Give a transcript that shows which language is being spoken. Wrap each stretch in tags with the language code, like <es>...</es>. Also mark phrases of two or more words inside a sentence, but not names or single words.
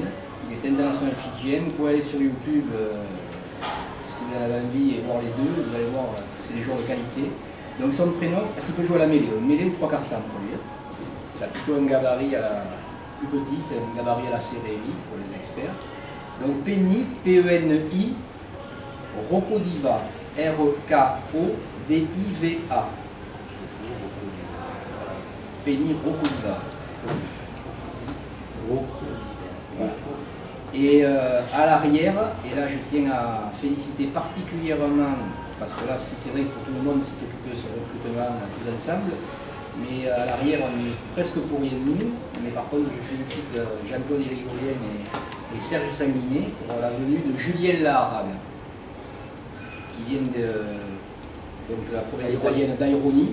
<fr>Il est international fidjien. Vous pouvez aller sur YouTube si vous en avez envie et voir les deux. Vous allez voir que c'est des joueurs de qualité. Donc son prénom, parce qu'il peut jouer à la mêlée. Mêlée ou 3 quarts centre lui. Il a plutôt un gabarit à la plus petit, c'est un gabarit à la Cérélie pour les experts. Donc Penny, P-E-N-I, Rocodiva, R-E-K-O-D-I-V-A. Penny Rocodiva. Voilà. Et à l'arrière, et là je tiens à féliciter particulièrement, parce que là c'est vrai que pour tout le monde s'est occupé de ce recrutement tous ensemble, mais à l'arrière on est presque pour rien de nous, mais par contre je félicite Jean-Claude Irigolien et Serge Sanguinet pour la venue de Julien Laharague, qui viennent donc de la province italienne d'Aironi.</fr>